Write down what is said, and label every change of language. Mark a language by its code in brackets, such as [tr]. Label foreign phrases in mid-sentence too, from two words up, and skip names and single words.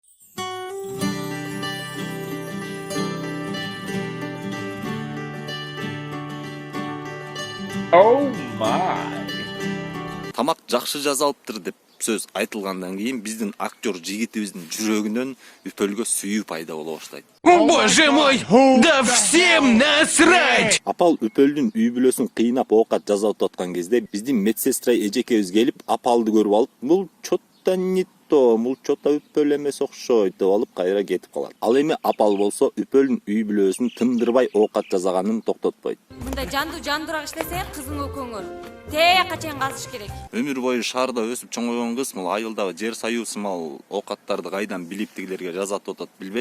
[ky] Тамак жакшы жазалыптыр деп сөз айтылгандан кийин биздин актер жигитибиздин жүрөгүнөн Үпөлгө сүйүү пайда боло баштайт. [ru] Боже мой, да всем насрать! [ky] Апал Үпөлдүн үй бүлөсүн кыйнап оокат жасап аткан кезде биздин медсестра эжекебиз келип апалды көрүп алып, бул чотто [ru] не то, [ky] бул чотто Үпөл эмес окшойт деп алып кайра кетип калат. Ал эми апал болсо Үпөлдүн үй бүлөсүн тындырбай оокат жасаганын токтотпойт. Мындай жандуураак иштесең кызың өкөңөр. Тээкка чейин казыш керек. Өмүр бою шаарда өсүп чоңойгон кыз мул айылдагы жер саюу сымал оокаттарды кайдан билип тигилерге жазатып атат билбейм.